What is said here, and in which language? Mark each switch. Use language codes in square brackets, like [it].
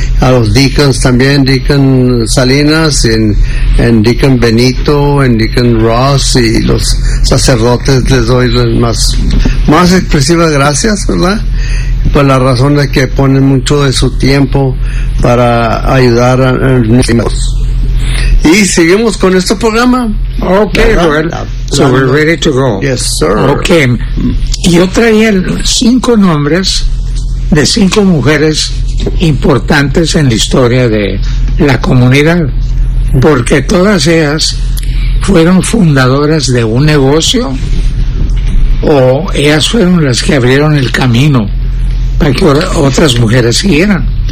[es] A los deacons también, Deacon Salinas, en Deacon Benito, en Deacon Ross y los sacerdotes, les doy las más expresivas gracias, ¿verdad? Por la razón de que ponen mucho de su tiempo para ayudar a nuestros. Y seguimos con este programa. [en] Ok, well, so we're ready to go. Yes, sir. [es] Ok, yo traía 5 nombres de 5 mujeres importantes en la historia de la comunidad, porque todas ellas fueron fundadoras de un negocio, o ellas fueron las que abrieron el camino para que otras mujeres siguieran.